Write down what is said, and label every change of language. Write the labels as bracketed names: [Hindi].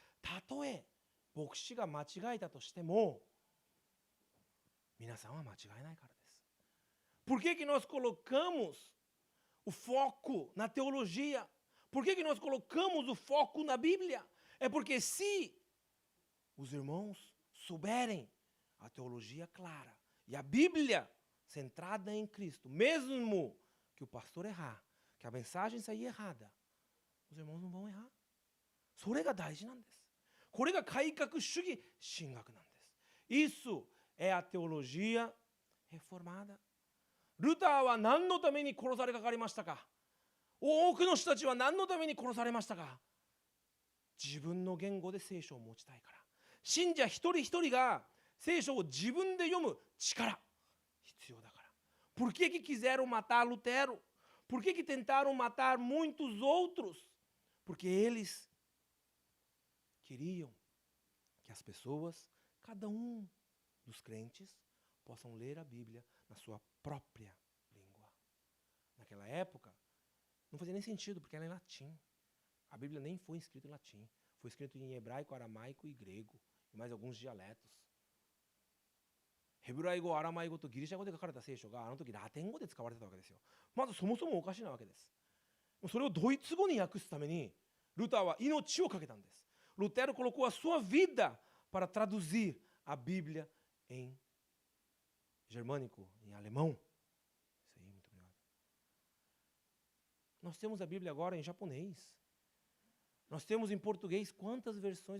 [Japanese] たとえ牧師が間違えたとしても、皆さんは間違えないからです。 [Portuguese] Por que que nós colocamos o foco na teologia? Por que que nós colocamos o foco na Bíblia? É porque se os irmãos souberem a teologia clara e a Bíblia centrada em Cristo, mesmo que o pastor errar, que a mensagem sair errada, os irmãos não vão errar. [Japanese] それが大事なんです。これが改革主義神学なんです。 [Portuguese] Isso é a teologia reformada. [Japanese] ルターは何のために殺されかかりましたか?多くの人たちは何のために殺されましたか? 自分の言語で聖書を持ちたいから。信者一人一人が聖書を自分で読む力必要だから。 [Portuguese] Por que que quiseram matar Lutero? Por que que tentaram matar muitos outros? Porque eles queriam que as pessoas, cada dos crentes, possam ler a Bíblia na sua própria língua. Naquela época, não fazia nem sentido, porque ela é em latim. A Bíblia nem foi escrita em latim. Foi escrito em hebraico, aramaico e grego, e mais alguns dialetos. [Japanese] ヘブライ語、アラマイ語とギリシャ語で書かれた聖書があの時ラテン語で使われてたわけですよ。まずそもそもおかしなわけです。それをドイツ語に訳すためにルターは命を懸けたんです。 [Portuguese] Lutero colocou a sua vida para traduzir a Bíblia em germânico, em alemão. Isso aí, muito obrigado. Nós temos a Bíblia agora em japonês. Nós temos em português quantas versões?